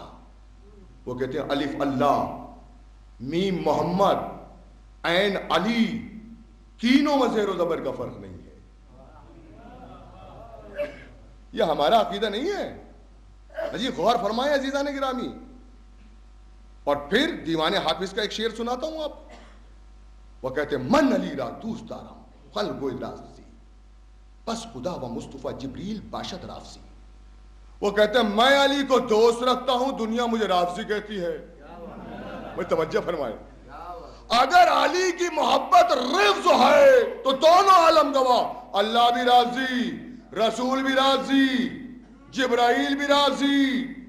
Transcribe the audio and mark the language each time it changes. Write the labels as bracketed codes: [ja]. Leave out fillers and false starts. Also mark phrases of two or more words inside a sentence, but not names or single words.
[ur] وہ کہتے ہیں الف اللہ، میم محمد، عین علی، تینوں میں زیر و زبر کا فرق نہیں ہے۔ یہ ہمارا عقیدہ نہیں ہے۔ جی غور فرمائیں عزیزان گرامی۔ اور پھر دیوان حافظ کا ایک شعر سناتا ہوں آپ۔ [fa] وہ کہتے ہیں من علی را دوست دارم قلب و ادراسی، پس خدا و مصطفیٰ جبریل باشد رافسی۔ [ur] وہ کہتے ہیں میں علی کو دوست رکھتا ہوں، دنیا مجھے رافسی کہتی ہے۔ میں توجہ فرمائے، اگر علی کی محبت رفض ہے تو دونوں عالم گواہ، اللہ بھی راضی، رسول بھی راضی، جبرائیل بھی راضی۔